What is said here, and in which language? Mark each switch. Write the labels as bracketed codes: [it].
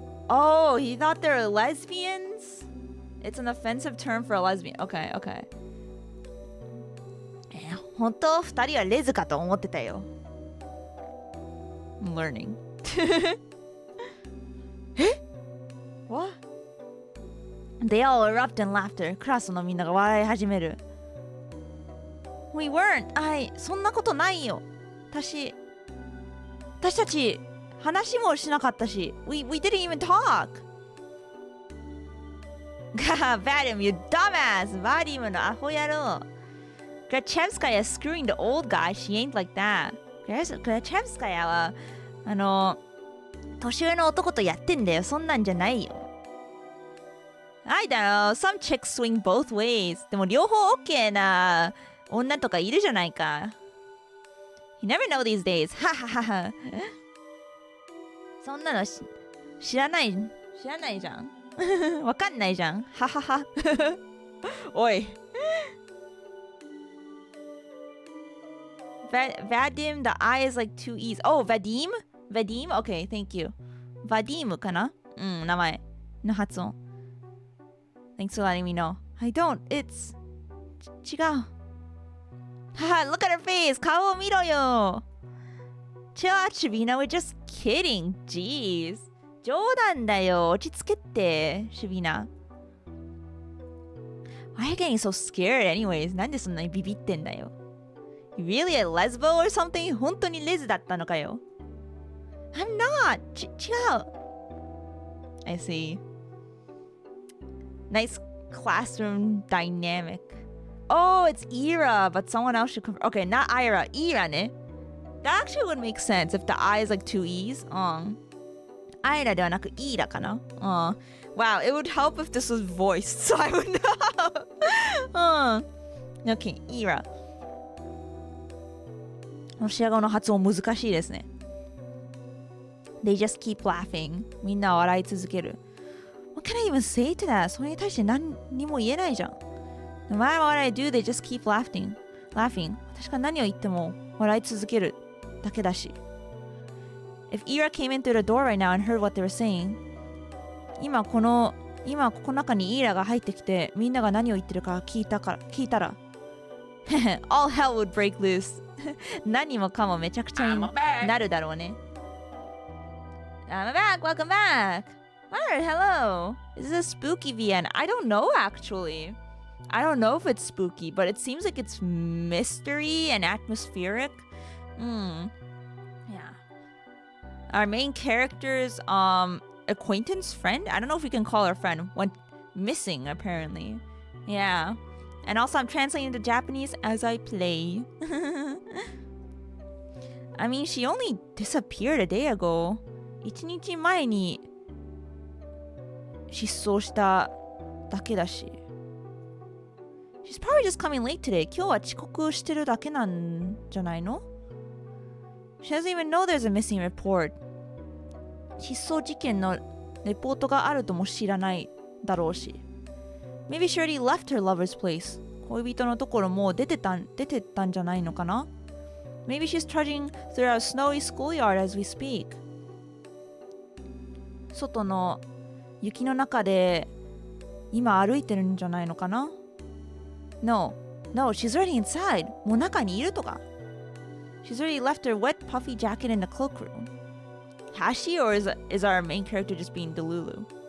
[en] Oh, he thought they were lesbians? It's an offensive term for a lesbian. Okay. [ja] 本当二人はレズかと思ってたよ。 [en] I'm learning. え What? They all erupt in laughter. [ja] クラスのみんなが笑い始める。 [en] We weren't. [ja] そんなことないよ。私たち話もしなかったし。 [en] We didn't even talk. Vadim, you dumbass. Vadim [ja] のアホ野郎。 [en] Grachevskaya screwing the old guy. She ain't like that. [ja] Grachevskaya は年上の男とやってんだよ。そんなんじゃないよ。 [en] I don't know. Some chicks swing both ways. [ja] でも両方 OK な女とかいるじゃないか。 [en] You never know these days. はははは。 [ja] そんなの知らないじゃん。わかんないじゃん。ははは。おい。 [en] Vadim, the I is like two E's. Oh, Vadim? Okay, thank you. [ja] Vadim かな名前の発音。 [en] Thanks for letting me know. I don't. It's... [ja] 違う。 [en] Haha, look at her face! [ja] 顔を見ろよ [en] Chill out, Shabina. We're just kidding. Jeez. [ja] 冗談だよ。落ち着けって、Shabina. [en] Why are you getting so scared anyways? [ja] なんでそんなにビビってんだよ [en] You really a lesbo or something? [ja] 本当にレズだったのかよ [en] I'm not! [ja] 違う [en] I see. Nice classroom dynamic. Oh, it's Ira, but someone else should come. Okay, not Ira. Ira ね That actually would make sense if the I is like two E's. [ja] Ira ではなく Ira かな [en] Wow, it would help if this was voiced, so I would know. Okay, Ira. [ja] ロシア語の発音難しいですね。 [en] They just keep laughing. [ja] みんな笑い続ける。 [en] What can I even say to that? [ja] それに対して何にも言えないじゃん。 [en] No matter what I do, they just keep laughing. [ja] 私が何を言っても笑い続けるだけだし。 [en] If Ira came in through the door right now and heard what they were saying, [ja] 今ここ中にイーラが入ってきてみんなが何を言ってるか聞いたら [en] All hell would break loose [ja] 何もかもめちゃくちゃになるだろうね [en] I'm back, welcome back Alright, hello. Is this a spooky VN? I don't know actually. I don't know if it's spooky, but it seems like it's mystery and atmospheric. Yeah. Our main character's acquaintance friend? I don't know if we can call her friend. Went missing apparently. Yeah. And also I'm translating to Japanese as I play. I mean, she only disappeared a day ago. [ja] 1日前に失踪しただけだし。 [en] She's probably just coming late today. [ja] 今日は遅刻してるだけなんじゃないの? [en] She doesn't even know there's a missing report. [ja] 失踪事件のレポートがあるとも知らないだろうし。 [en] Maybe she already left her lover's place. [ja] 恋人のところもう出てったんじゃないのかな? [en] Maybe she's trudging through our snowy schoolyard as we speak. [ja] 外の雪の中で今歩いてるんじゃないのかな? [en] No, she's already inside. [ja] もう中にいるとか. [en] She's already left her wet puffy jacket in the cloakroom. Has she, or is our main character just being Delulu?